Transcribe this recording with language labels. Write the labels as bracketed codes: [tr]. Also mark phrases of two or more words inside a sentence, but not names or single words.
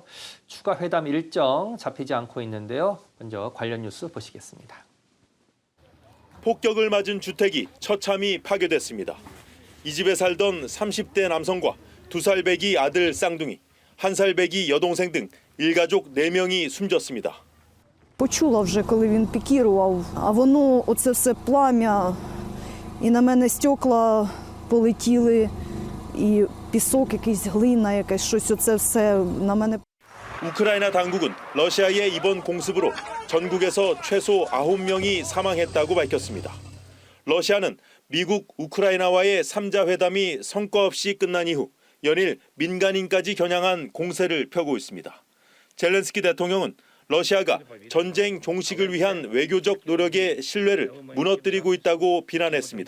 [ko] 추가 회담 일정 잡히지 않고 있는데요. 먼저 관련 뉴스 보시겠습니다. 폭격을 맞은 주택이 처참히 파괴됐습니다. 이 집에 살던 30대 남성과 2살 배기 아들 쌍둥이, 1살 배기 여동생 등 일가족 4명이 숨졌습니다. [uk] Почула вже, коли він пікірував, а воно, оце все плам'я, і на мене стекла полетіли, і пісок якийсь, глина якась, щось оце все на мене. [ko] 우크라이나 당국은 러시아의 이번 공습으로 전국에서 최소 9명이 사망했다고 밝혔습니다. 러시아는 미국, 우크라이나와의 3자 회담이 성과 없이 끝난 이후 연일 민간인까지 겨냥한 공세를 펴고 있습니다. 젤렌스키 대통령은 러시아가 전쟁 종식을 위한 외교적 노력의 신뢰를 무너뜨리고 있다고 비난했습니다.